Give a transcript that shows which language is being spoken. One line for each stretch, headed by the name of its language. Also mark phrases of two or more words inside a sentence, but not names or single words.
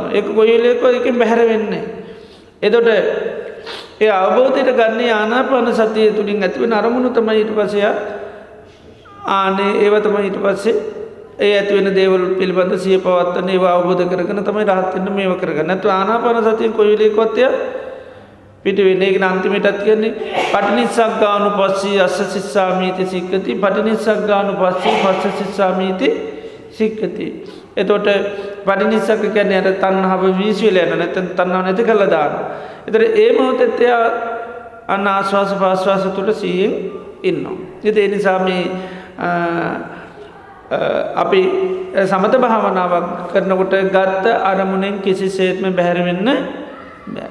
Sinhala: ඒක කොයි වෙලේකවත් එකෙන් බැහැර වෙන්නේ නැහැ. එතකොට ඒ අවබෝධයට ගන්න ආනාපාන සතිය තුලින් ඇති වෙන අරමුණු තමයි ඊට පස්සේ ආනේ ඒව තමයි ඊට පස්සේ ඒ ඇති වෙන දේවල් පිළිබඳ සිය පවත්වන ඒව අවබෝධ කරගෙන තමයි රහත් වෙන්න මේව කරගන්න. නැත්නම් ආනාපාන සතියෙන් කොයි වෙලේකවත් එයා පිට වෙන්නේ. ඒක අන්තිමටත් කියන්නේ
Pali: පටිනිස්සග්ගානුපස්සී අස්ස සිස්සාමීති සික්කති පටිනිස්සග්ගානුපස්සී පස්ස සිස්සාමීති සික්කති.
Sinhala: එතකොට පටිනිස්සග්ග කියන්නේ අර තණ්හාව වීසියල යන නැත්නම් තණ්හාව නැති කරලා දාන. ඒතර ඒ මොහොතේ එයා අන්න ආස්වාස ප්‍රාස්වාස තුල සිහියෙන් ඉන්නවා. ඉතින් ඒ නිසා මේ අපි සමත භාවනාවක් කරනකොට ගත්ත අරමුණෙන් කිසිසේත්ම බැහැර වෙන්න බෑ.